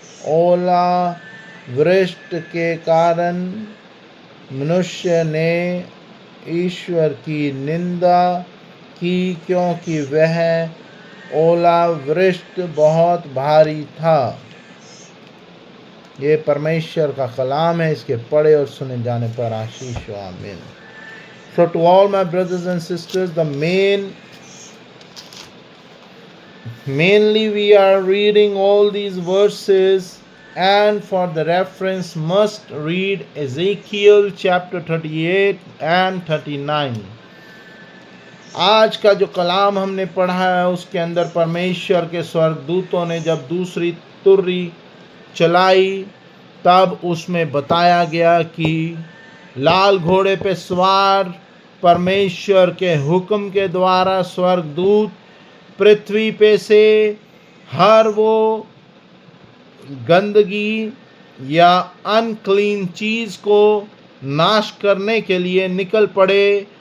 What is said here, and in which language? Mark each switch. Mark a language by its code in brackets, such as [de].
[hi] ओला वृष्टि के कारण मनुष्य ने ईश्वर की निंदा की, क्योंकि वह ओला वृष्टि बहुत भारी था। ये परमेश्वर का कलाम है, इसके पढ़े और सुने जाने पर आशीष हो। [en] आमीन। So to all my brothers and sisters, the main Mainly we are reading all these verses, and for the reference must read Ezekiel chapter 38 and 39. [hi] आज का जो कलाम हमने पढ़ा है उसके अंदर परमेश्वर के स्वर्गदूतों ने जब दूसरी तुर्री चलाई तब उसमें बताया गया कि लाल घोड़े पे सवार परमेश्वर के हुक्म के द्वारा स्वर्गदूत पृथ्वी पे से हर वो गंदगी या अनक्लीन चीज़ को नाश करने के लिए निकल पड़े।